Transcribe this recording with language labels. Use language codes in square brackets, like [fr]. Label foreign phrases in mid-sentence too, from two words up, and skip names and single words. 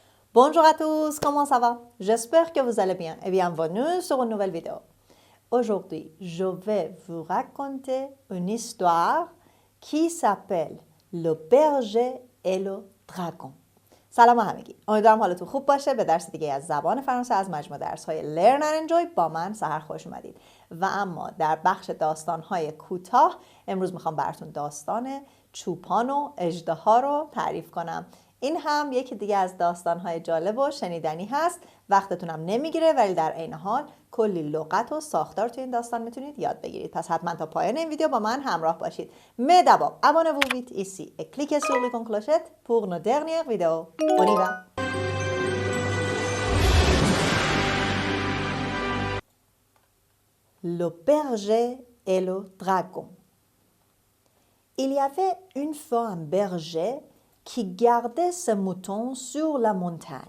[fr] Bonjour à tous, comment ça va? J'espère que vous allez bien et bienvenue sur une nouvelle vidéo. Aujourd'hui, je vais vous raconter une histoire qui s'appelle Le berger et le dragon. [fa] سلام همگی، امیدوارم حالتون خوب باشه. به درس دیگه از زبان فرانسه از مجموعه درس‌های Learn and Enjoy با من سحر خوش اومدید. و اما در بخش داستان‌های کوتاه امروز میخوام براتون داستان چوپان و اژدها رو تعریف کنم. این هم یکی دیگه از داستان‌های جالب و شنیدنی هست. وقتتونم نمیگیره ولی در عین حال کلی لغت و ساختار تو این داستان میتونید یاد بگیرید. پس حتما تا پایان این ویدیو با من همراه باشید. [fr] Mais d'abord, abonnez-vous vite ici et cliquez sur l'icône clochette pour nos dernières vidéos. On y va. Le berger et le dragon. Il y avait une fois un berger qui gardait ses moutons sur la montagne.